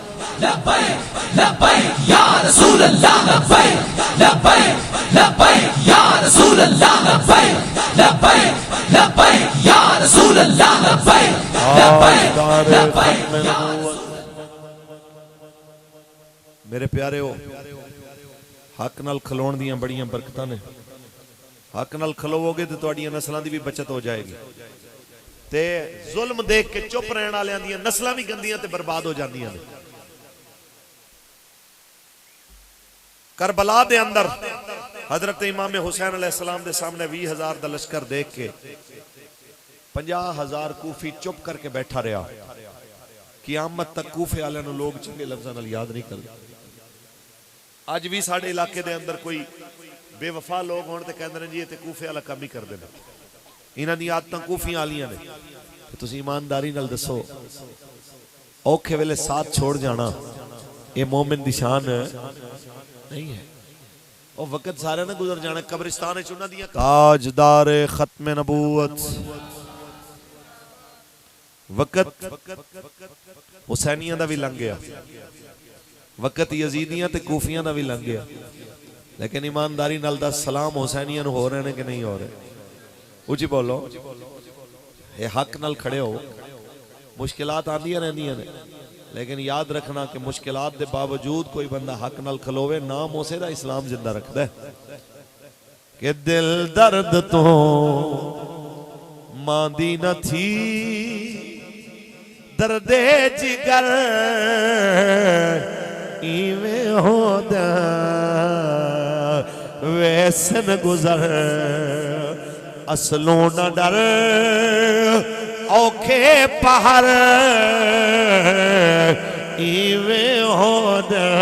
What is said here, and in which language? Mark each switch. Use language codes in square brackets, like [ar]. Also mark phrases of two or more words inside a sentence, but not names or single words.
[ar] لبیک لبیک یا رسول اللہ لبیک لبیک لبیک یا رسول اللہ لبیک لبیک لبیک یا رسول اللہ لبیک لبیک لبیک یا [pa] میرے پیارے ہو. حق نال کھلون دیاں بڑیاں برکتاں نے. حق نال کھلوو گے تے تہاڈیاں نسلاں دی بھی بچت ہو جائے گی تے ظلم دیکھ کے چپ رہن والیاں دیاں نسلاں بھی گندیاں تے برباد ہو جاندیاں نے. کربلا دے اندر حضرت امام حسین [ar] علیہ السلام [pa] دے سامنے 20,000 دا لشکر دیکھ کے 50,000 کوفی چپ کر کے بیٹھا رہا. قیامت تک کوفے والے نو لوگ چنگے لفظاں نال یاد نہیں کرتے. اج بھی ساڈے علاقے دے اندر کوئی بے وفا لوگ ہون تے کہندے نے جی تے کوفے والا کام ہی کردے نے. انہاں دی عادتاں کوفیاں والیاں نے. تسی ایمانداری نال دسو اوکھے ویلے ساتھ چھوڑ جانا اے مومن دی شان نہیں ہے. او وقت سارے نہ گزر جانا قبرستان وچ انہاں دیاں. تاجدار ختم نبوت وقت حسینیاں دا بھی لنگ گیا, وقت یزیدیاں تے کوفیاں دا بھی لنگ گیا, لیکن ایمانداری نال دا سلام حسینیاں نو ہو رہے نے کہ نہیں ہو رہے؟ اچھی بولو. اے حق نال کھڑے ہو. مشکلات آندیاں رہندیاں نے, لیکن یاد رکھنا کہ مشکلات دے باوجود کوئی بندہ حق نال کھلوے نام اسے دا اسلام زندہ رکھدا ہے. [skr] کہ دل درد تو ماندی نہ تھی درد جگر ایویں ہودا ویسن گزر اصلوں نہ ڈر اوکھے پہر ایویں ہونا